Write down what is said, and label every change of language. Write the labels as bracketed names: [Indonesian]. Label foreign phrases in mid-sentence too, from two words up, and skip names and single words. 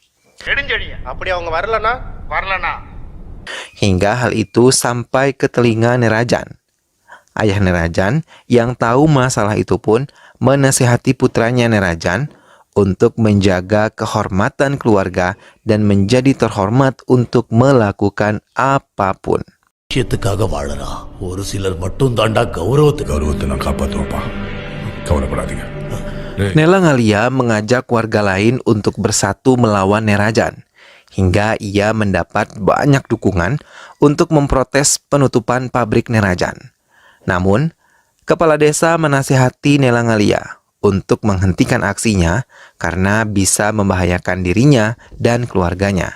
[Indonesian] Hingga hal itu sampai ke telinga Nerajan. Ayah Nerajan yang tahu masalah itu pun menasihati putranya Nerajan untuk menjaga kehormatan keluarga dan menjadi terhormat untuk melakukan apapun. [Tamil] விஷயத்துக்காக வாழறா ஒரு சிலர் மட்டும் தாண்டா கௌரவத்தை நான் காப்பாத்துவப்பா கவலைப்படாதீங்க. [Indonesian] Nelangalia mengajak warga lain untuk bersatu melawan Nerajan, hingga ia mendapat banyak dukungan untuk memprotes penutupan pabrik Nerajan. Namun, kepala desa menasihati Nelangalia untuk menghentikan aksinya karena bisa membahayakan dirinya dan keluarganya.